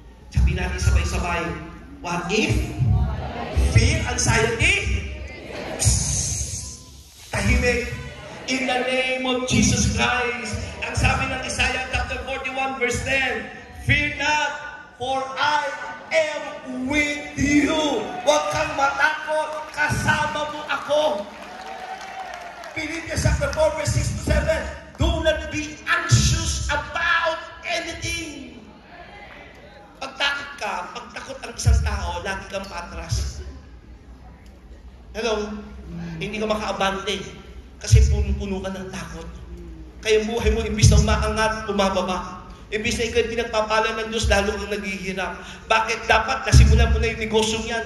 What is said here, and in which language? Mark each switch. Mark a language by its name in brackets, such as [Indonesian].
[Filipino] Sabi natin sabay-sabay. [English] What if? Fear, anxiety? [Filipino] Tahimik. [English] In the name of Jesus Christ. [Filipino] Ang sabi ng [English] Isaiah chapter 41 verse 10, fear not, for I am with you. [Filipino] Huwag kang matakot, kasama mo ako. [English] Philippians chapter 4 verse 6 to 7, do not be anxious about anything. [Filipino] Pagtakot ka, pagtakot ang isang tao, lagi kang patras. Hello? Hindi ka makaabante. Kasi puno-puno ka ng takot. Kaya buhay mo, imbis na umaangat, bumababa. Imbis na ikaw pinagpapala ng Diyos, lalo kang naghihirap. Bakit dapat nasimulan mo na yung negosyong yan?